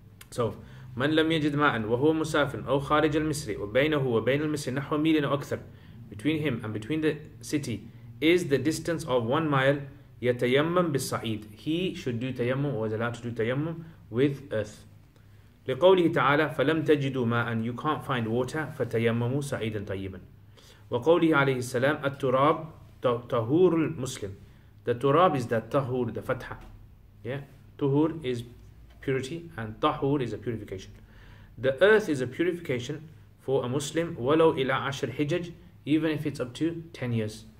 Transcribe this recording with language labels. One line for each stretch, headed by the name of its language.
Arabic: So, من لم يجد ماء وهو مسافر أو خارج المصر وبينه وبين المصر نحو ميل أو أكثر,
English: between him and between the city is the distance of 1 mile,
Arabic: يتيمم بالصعيد,
English: he should do tayammum or is allowed to do tayammum with earth.
Arabic: لقوله تعالى فلم تجدوا ماء,
English: you can't find water,
Arabic: فتيمموا صعيدا طيبا. وقوله عليه السلام التراب طهور المسلم,
English: the turab is the tahur, the fatha. Yeah, tuhur is purity and tahur is a purification. The earth is a purification for a Muslim,
Arabic: walau ila 10 hijaj,
English: even if it's up to 10 years.